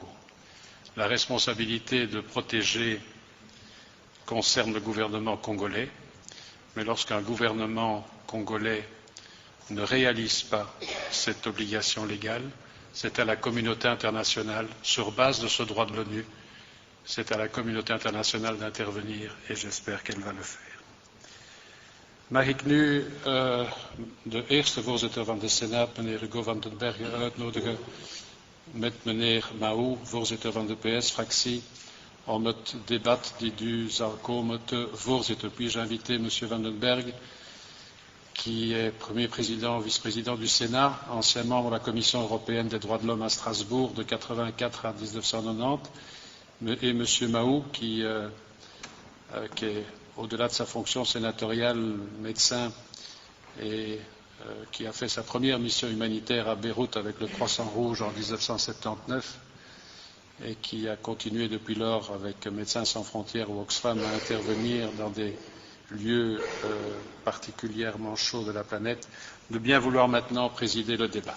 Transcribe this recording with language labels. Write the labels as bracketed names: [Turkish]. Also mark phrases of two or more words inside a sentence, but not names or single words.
[French] La responsabilité de protéger concerne le gouvernement congolais, mais lorsqu'un gouvernement congolais ne réalise pas cette obligation légale, c'est à la communauté internationale, sur base de ce droit de l'ONU, c'est à la communauté internationale d'intervenir et j'espère qu'elle va le faire. [Dutch] Mag ik nu de eerste voorzitter van de Senaat, meneer Hugo van den Bergen, uitnodigen met meneer Mahou, voorzitter van de PS-fractie, om het debat die nu zal komen te voorzitten. [French] Puis-je inviter monsieur Van den Berg, qui est premier président, vice-président du Sénat, ancien membre de la Commission européenne des droits de l'homme à Strasbourg de 1984 à 1990, et monsieur Mahou, qui est au-delà de sa fonction sénatoriale, médecin et qui a fait sa première mission humanitaire à Beyrouth avec le Croissant Rouge en 1979 et qui a continué depuis lors avec Médecins sans frontières ou Oxfam à intervenir dans des lieux particulièrement chauds de la planète, de bien vouloir maintenant présider le débat.